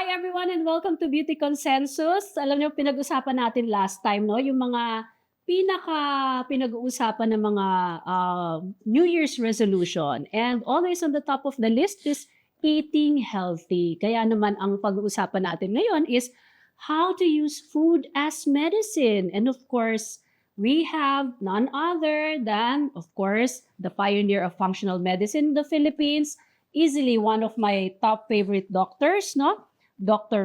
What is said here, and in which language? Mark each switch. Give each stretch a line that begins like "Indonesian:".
English: everyone and welcome to Beauty Consensus.
Filipino: Alam niyo, pinag-usapan natin last time, no? Yung mga pinag-uusapan ng mga New Year's resolution.
English: And always on the top of the list is eating healthy.
Filipino: Kaya naman ang pag-uusapan natin ngayon is
English: how to use food as medicine. And of course, we have none other than, of course, the pioneer of functional medicine in the Philippines, easily one of my top favorite doctors, no? Dr.